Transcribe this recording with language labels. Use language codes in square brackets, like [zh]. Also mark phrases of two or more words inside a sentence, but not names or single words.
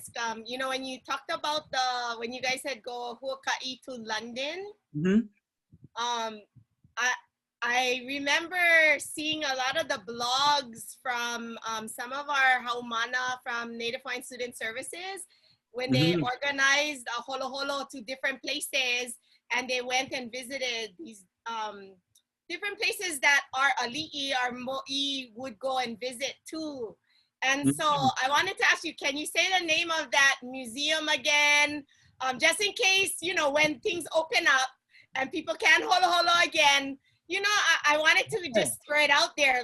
[en] You know, when you talked about when you guys said go Huaka'i to London, I remember seeing a lot of the blogs from some of our haumana from Native Hawaiian Student Services when they organized a holo holo to different places, and they went and visited these different places that our ali'i, our mo'i would go and visit too. And so I wanted to ask you, can you say the name of that museum again? Just in case, you know, when things open up and people can holo holo again, you know, I wanted to just throw it out there.